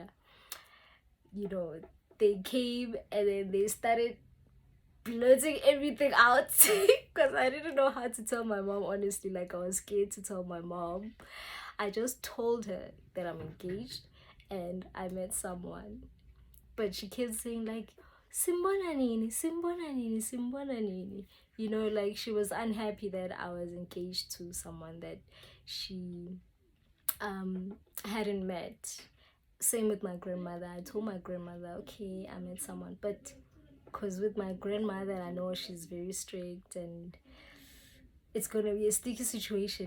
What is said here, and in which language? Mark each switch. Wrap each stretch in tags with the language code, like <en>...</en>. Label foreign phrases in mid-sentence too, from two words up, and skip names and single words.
<en>You know, they came and then they started blurting everything out because I didn't know how to tell my mom, honestly. Like, I was scared to tell my mom. I just told her that I'm engaged and I met someone, but she kept saying like,</en> <sw>simbona nini, simbona nini, simbona nini.</sw> <en>You know, like she was unhappy that I was engaged to someone that she hadn't met. Same with my grandmother. I told my grandmother, okay, I met someone, but because with my grandmother, I know she's very strict and it's gonna be a sticky situation.</en>